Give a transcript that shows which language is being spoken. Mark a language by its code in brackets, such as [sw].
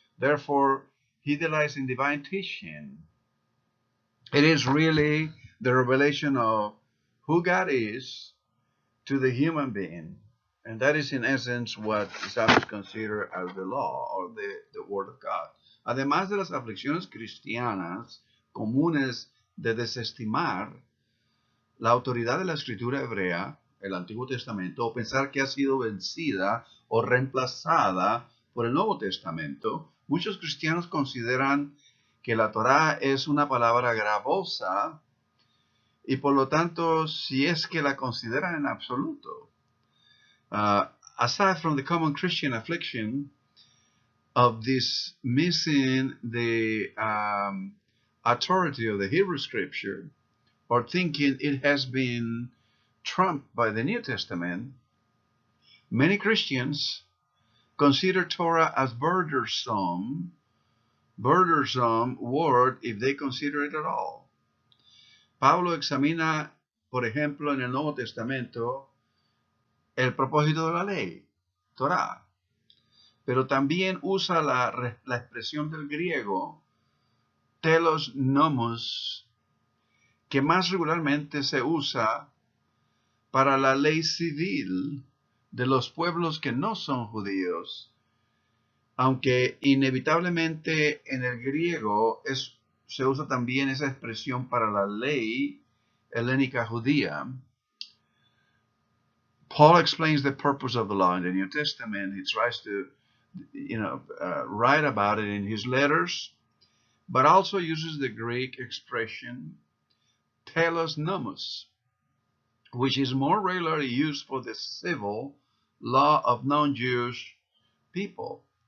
[en] Therefore, he delights in divine teaching. It is really the revelation of who God is to the human being. And that is in essence what some consider as the law or the word of God. [es] Además de las aflicciones cristianas comunes de desestimar la autoridad de la escritura hebrea, el Antiguo Testamento, o pensar que ha sido vencida o reemplazada por el Nuevo Testamento, muchos cristianos consideran que la Torá es una palabra gravosa y por lo tanto, si es que la consideran en absoluto. Aside from the common Christian affliction of this missing the authority of the Hebrew Scripture, or thinking it has been trumped by the New Testament, many Christians consider Torah as burdensome word if they consider it at all. Pablo examina, por ejemplo, en el Nuevo Testamento, el propósito de la ley, Torah, pero también usa la expresión del griego, telos nomos, que más regularmente se usa para la ley civil de los pueblos que no son judíos, aunque inevitablemente en el griego se usa también esa expresión para la ley helénica judía. [en] Paul explains the purpose of the law in the New Testament. He tries to, write about it in his letters, but also uses the Greek expression telos nomos, which is more regularly used for the civil law of non-Jewish people.